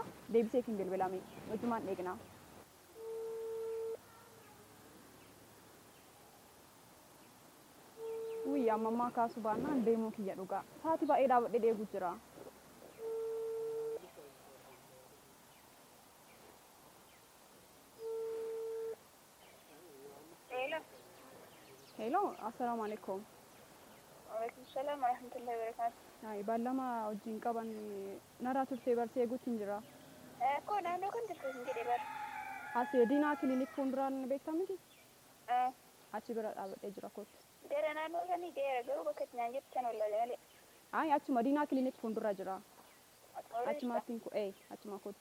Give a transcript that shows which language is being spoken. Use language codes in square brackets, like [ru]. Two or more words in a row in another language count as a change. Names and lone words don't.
[om] Deebisee kin bilbilame wajjumaan eegnaa. Guyyaa ammaa kaasuu baannaan deemuu kiyya dhugaa. Sa'aatii baay'ee dhaabadhee eeguu jira. Hello, [ar] السلام عليكم. وعليكم السلام ورحمة الله وبركاته. [om] Ballama wajjin qaban narraa turtee barsee eeguutiin jira. Koo naannoo kan jirtu hin jedhe bar. Asii diinaa kiliinik fuulduraan beektamiti? Achi bira dhaabadhee jira kootu. Dera naannoo sanii deera garuu bakka itti naan jettan wallaalee malee. Achuma diinaa kiliinik fuuldura jira. Achumaatiin ku achuma kootu.